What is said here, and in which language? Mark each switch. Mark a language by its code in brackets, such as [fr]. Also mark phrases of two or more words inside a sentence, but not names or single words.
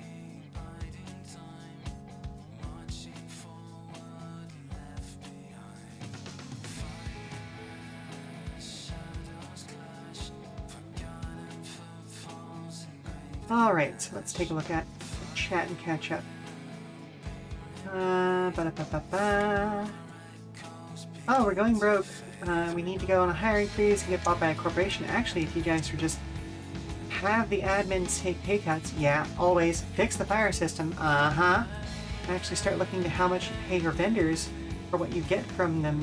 [en] Alright, so let's take a look at the chat and catch up. Ba-da-ba-ba-ba. Oh, we're going broke. We need to go on a hiring freeze and get bought by a corporation. Actually, if you guys would just have the admins take pay cuts, yeah, always fix the fire system, actually start looking to how much you pay your vendors for what you get from them.